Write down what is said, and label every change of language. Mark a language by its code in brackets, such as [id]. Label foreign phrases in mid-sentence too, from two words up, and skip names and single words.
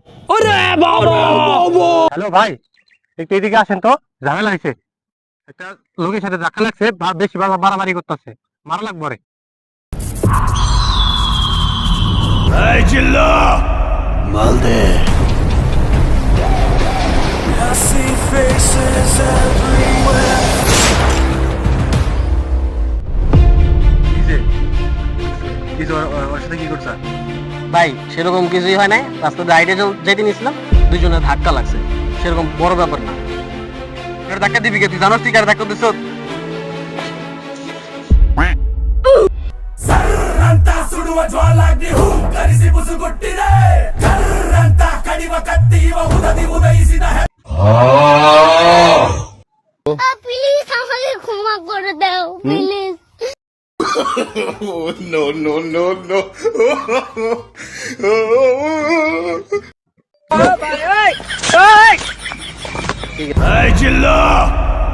[bn] ওরে বাবা! হ্যালো ভাই, একটু এদিকে আসেন তো, ঝামেলা হয়েছে। একটা লোকের সাথে ধাক্কা লাগছে, বেশি বাড়াবাড়ি করতেছে, মারা লাগবে রে। এই জিল্লা মালদে। [en] I see faces everywhere. [bn] ভাই সেরকম কিছুই হয় নাই, রাস্তাতে হাইটে যেতে নিয়েছিলাম, দুজনের ধাক্কা লাগছে, সেরকম বড় ব্যাপার না। ধাক্কা দিবি কে? তুই জানোস তুই কার ধাক্কা দিছ? [kn] ಸರ್ರಂತ ಸುಡುವ ಜ್ವಾಲಾಗ್ನಿ ಹೂಂಕರಿಸಿ ಬುಸುಗುಟ್ಟಿದೆ. ಕರ್ರಂತ ಕಡಿವ ಕತ್ತಿ ಇವ ಉದದಿ ಉದಯಿಸಿದ [bn] প্লিজ আমাকে ক্ষমা করে দাও প্লিজ। [en] no no no no Hey, Jilla!